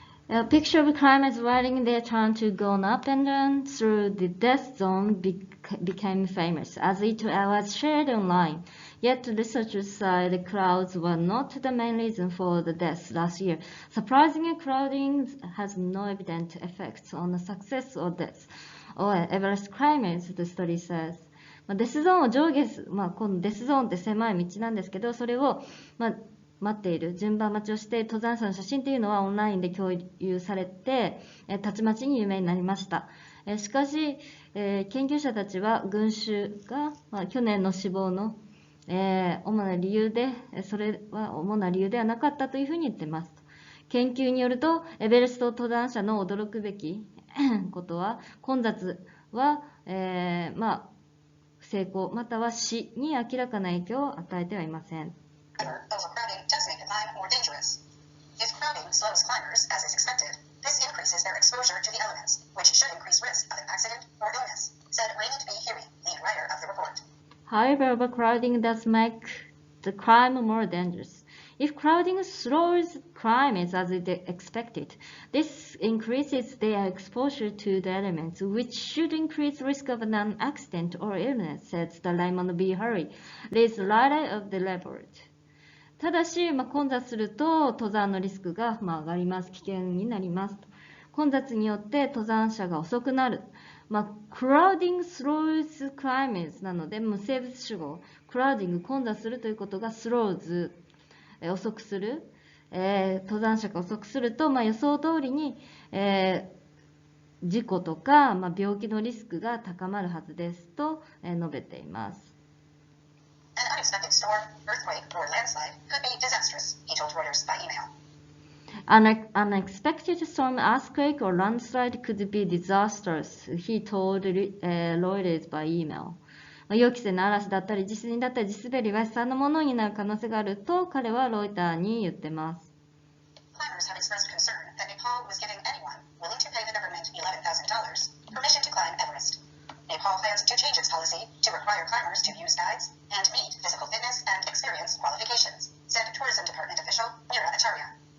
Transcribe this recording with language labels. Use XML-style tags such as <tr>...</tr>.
<en>A picture of climbers waiting their turn to go up and down through the death zone became famous as it was shared online. Yet researchers say the crowds were not the main reason for the deaths last year. Surprisingly, crowding has no evident effects on the success or death of Everest climbers, the study says.</en> <ja>デスゾーンを上下す、このデスゾーンって狭い道なんですけど、それを、待っている順番待ちをして登山者の写真っていうのはオンラインで共有されてたちまちに有名になりました。しかし、研究者たちは群衆が、去年の死亡の、主な理由でそれは主な理由ではなかったというふうに言っています。研究によるとエベレスト登山者の驚くべきことは混雑は、成功または死に明らかな影響を与えてはいません。</ja> <en>Overcrowding does make the climb more dangerous. If crowding slows climbers, as is expected, this increases their exposure to the elements, which should increase risk of an accident or illness, said Raymond B. Huey, lead writer of the report. However, overcrowding does make the climb more dangerous. If crowding slows climbers as is expected, this increases their exposure to the elements, which should increase risk of an accident or illness, says the Raymond B. Huey, lead writer of the report.</en> <ja>ただし、混雑すると登山のリスクが、上がります。危険になります。混雑によって登山者が遅くなる。</ja> <en>crowding slows climbers</en> <ja>なので、無生物主語。 crowding 混雑するということが slows 遅くする。登山者が遅くすると、予想通りに、事故とか、病気のリスクが高まるはずですと、述べています。</ja> <en>An unexpected storm, earthquake, or landslide could be disastrous, he told Reuters by email. An unexpected storm, earthquake, or landslide could be disastrous, he told Reuters by email.</en> <ja>予期せぬ嵐だったり地震だったり地滑りが悲惨なものになる可能性があると彼はロイターに言ってます。</ja> <en>Climbers have expressed concern that Nepal was giving anyone willing to pay the government $11,000 permission to climb Everest. Nepal plans to change its policy to require climbers to use guides and meet physical fitness and experience qualifications, said Tourism Department official Meera Acharya.</en>